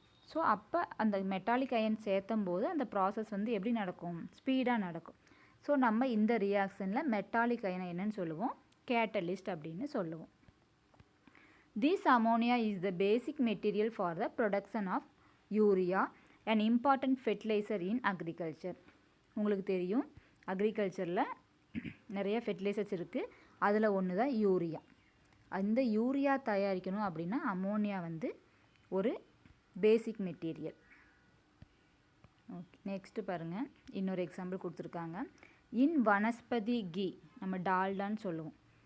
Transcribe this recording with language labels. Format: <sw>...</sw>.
<ta>So அப்போ அந்த metallic iron சேர்த்தும் போது அந்த ப்ராசஸ் வந்து எப்படி நடக்கும், ஸ்பீடாக நடக்கும். ஸோ நம்ம இந்த ரியாக்ஷனில் மெட்டாலிக் அயனை என்னன்னு சொல்லுவோம், கேட்டலிஸ்ட் அப்படின்னு சொல்லுவோம்.</ta> <en>This ammonia is the basic material for the production of urea, an important fertilizer in agriculture.</en> <ta>உங்களுக்கு தெரியும், அக்ரிகல்ச்சரில் நிறைய ஃபெர்டிலைசர்ஸ் இருக்குது. அதில் ஒன்று தான் யூரியா. அந்த யூரியா தயாரிக்கணும் அப்படின்னா அமோனியா வந்து ஒரு பேசிக் மெட்டீரியல். ஓகே, நெக்ஸ்ட்டு பாருங்கள், இன்னொரு எக்ஸாம்பிள் கொடுத்துருக்காங்க. இன் வனஸ்பதி கீ, நம்ம டால்டான்னு சொல்லுவோம்.</ta>